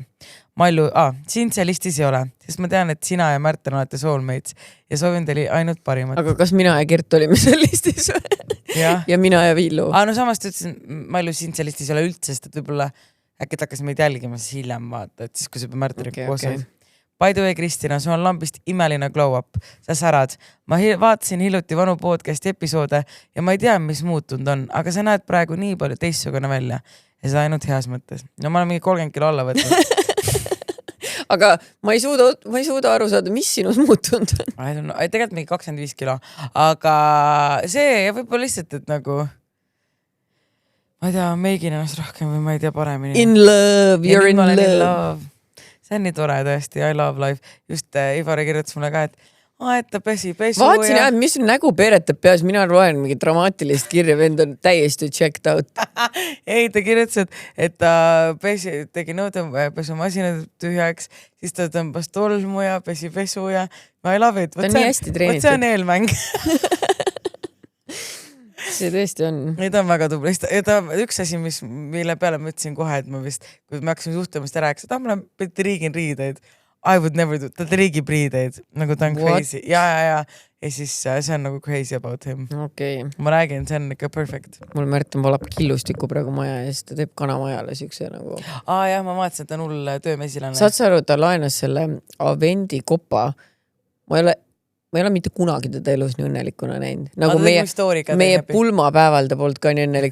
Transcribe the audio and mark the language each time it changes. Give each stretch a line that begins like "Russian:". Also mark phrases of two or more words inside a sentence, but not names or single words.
Estonian: Mallu, sind see listis ei ole, sest ma tean, et sina ja Märten olete soulmates ja soovin teile ainult parimat. Aga kas mina ja Gert olime seal listis ja mina ja Villu? No samas ta ütlesin, Mallu, sind see listis ei ole üldse, sest et võib-olla äkki ta hakkas meid jälgima siis hiljem vaata, et siis kui see Märteniga koos oli.
English: By the way,
Estonian: Kristina, sul on lambist imeline
English: glow up.
Estonian: Sa särad. Ma vaatasin hiljuti vanu podcasti episoode ja ma ei tea, mis muutunud on, aga sa näed praegu nii palju teistsugune välja ja seda ainult heas mõttes. No ma olen mingi 30 kilo alla võtnud. Aga ma ei suuda aru saada, mis sinus muutunud on. Tegelikult mingi 25 kilo, aga see ja võib-olla lihtsalt, et nagu ma ei tea, meigin ennast rohkem või ma ei tea paremini.
English: In love, you're in love.
Estonian: See on nii tore tõesti,
English: I love life.
Estonian: Just Ivari kirjutas mulle ka, et et ta pesi pesu vaatasin jah, mis nägu peeretab peas, mina loen mingi dramaatilist kirja, vend on täiesti
English: checked out.
Estonian: ei, ta kirjutas, et ta tegi nõudepesumasina tühjaks, siis ta tõmbas tolmu ja pesi pesu ja
English: I love it.
Estonian: Ta on nii hästi treenitud. See on eelmäng. See tõesti on. Ei, ta on väga tubli. Üks asi, mille peale ma ütlesin kohe, et ma vist, kui me hakkasime suhtumist rääkida, et ma riigin riideid.
English: I would never do,
Estonian: ta riigib riideid, nagu ta on crazy. Ja siis see on nagu
English: crazy about him.
Estonian: Okay. Ma räägin, see on ikka perfect. Mul Märten valab killustiku praegu maja ja siis ta teeb kanamajale siukse nagu. Jah, ma vaatasin, et ta on hull töömesilane. Saad sa aru, ta laenas selle Avendi kopa. Ma ei ole mitte kunagi teda elus nii õnnelikuna näinud. Nagu meie pulmapäeval ta polnud ka nii õnnelik.